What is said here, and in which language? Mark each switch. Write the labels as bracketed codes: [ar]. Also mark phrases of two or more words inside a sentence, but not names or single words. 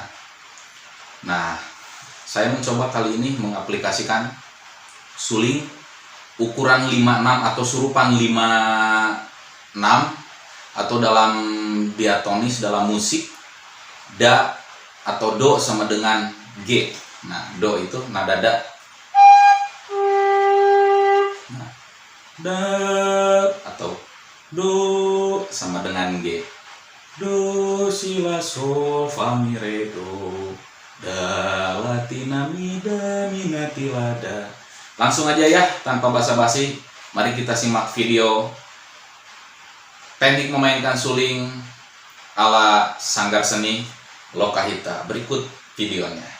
[id] Nah, saya mencoba kali ini mengaplikasikan suling ukuran 56 atau surupan 56, atau dalam diatonis dalam musik da atau do sama dengan G. Nah, do itu nada da. Nah, da atau do sama dengan G. Do si la sol fa mi re do, da la ti na mi da mi na ti la da. Langsung aja ya, tanpa basa-basi, mari kita simak video teknik memainkan suling ala Sanggar Seni Lokahita. Berikut videonya.